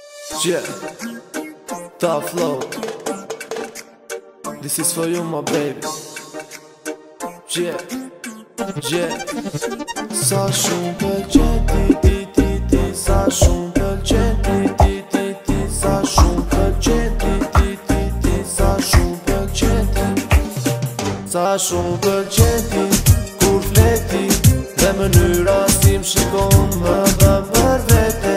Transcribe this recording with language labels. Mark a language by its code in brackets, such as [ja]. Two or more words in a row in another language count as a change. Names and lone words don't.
[en] Yeah, tough flow. This is for you, my baby. Yeah, yeah. [sq] Sa shumë pëlqen ti, sa shumë pëlqen ti, sa shumë pëlqen ti, sa shumë pëlqen ti, sa shumë pëlqen ti, kur fleti dhe mënyra si më shikon më dhe për vete.